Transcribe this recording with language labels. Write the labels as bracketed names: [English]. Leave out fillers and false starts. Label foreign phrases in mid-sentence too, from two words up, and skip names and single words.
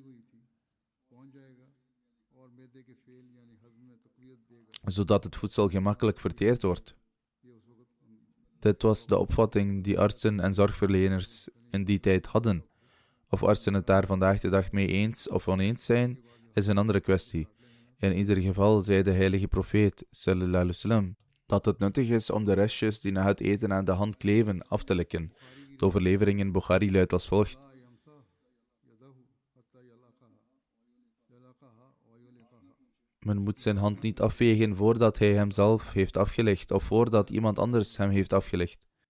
[Dutch] Zodat het voedsel gemakkelijk verteerd wordt. Dit was de opvatting die artsen en zorgverleners in die tijd hadden. Of artsen het daar vandaag de dag mee eens of oneens zijn, is een andere kwestie. In ieder geval zei de heilige profeet, [Arabic] صلى الله عليه وسلم, [Dutch] dat het nuttig is om de restjes die na het eten aan de hand kleven af te likken. De overlevering in Bukhari luidt als volgt: men moet zijn hand niet afvegen voordat hij hem zelf heeft afgelegd of voordat iemand anders hem heeft afgelegd.